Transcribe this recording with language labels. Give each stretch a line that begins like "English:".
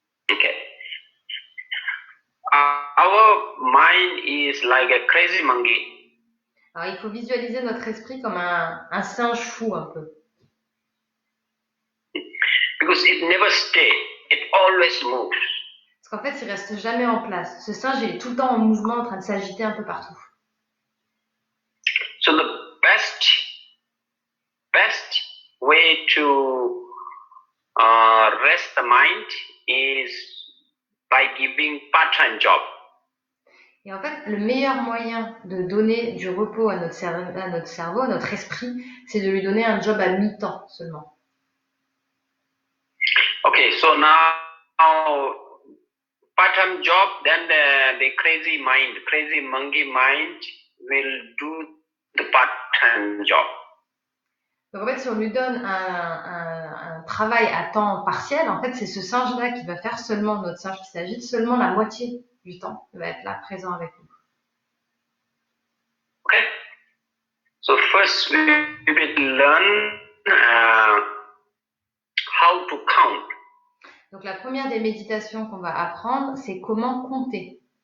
English: Okay. Our mind is like a crazy monkey.
French: Alors, il faut visualiser notre esprit comme un singe fou un peu.
English: Because it never stays, it always moves.
French: Parce qu'en fait, il reste jamais en place. Ce singe, il est tout le temps en mouvement, en train de s'agiter un peu partout.
English: So the best way to rest the mind is by giving part-time job.
French: Et en fait, le meilleur moyen de donner du repos à notre cerveau, à notre esprit, c'est de lui donner un job à mi-temps seulement.
English: Okay, so now part-time job, then the crazy monkey mind will do the part-time job.
French: Donc en fait, si on lui donne un travail à temps partiel, en fait, c'est ce singe-là qui va faire seulement, notre singe qui s'agite, seulement la moitié du temps. Il va être là, présent avec nous.
English: Okay. So first we will learn how to count.
French: Donc la première des méditations qu'on va apprendre, c'est comment compter.